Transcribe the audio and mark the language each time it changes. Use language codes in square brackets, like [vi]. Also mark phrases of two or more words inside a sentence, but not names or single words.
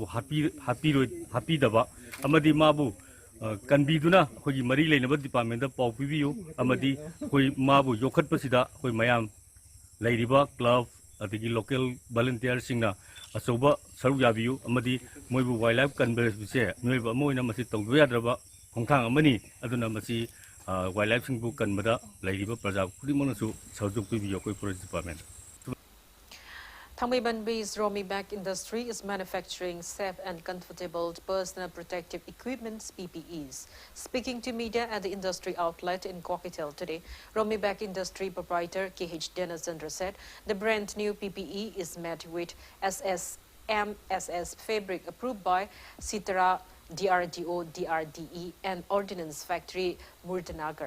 [mni] happy daba amadi mabu kanbi duna khoi mari leinaba department da pau pibiu amadi khoi mabu yokhat pasida khoi mayam leiriba club adigi local volunteer singna asoba saru yabiu amadi moibu [en] wildlife conservation [mni] noiba moina masi tawdu yadraba khongthang amani aduna masi wildlife singbu kanbada lairiba praja khudimona su sajok pibiu koi [en] forest department. Thangmeiban-based Romi Bag Industry is manufacturing safe and comfortable personal protective equipment (PPEs). Speaking to media at the industry outlet in Kokitel today, Romi Bag Industry proprietor KH Denazendra said the brand new PPE is made with MSS fabric approved by Sitara DRDO DRDE and Ordnance Factory Murtanagar.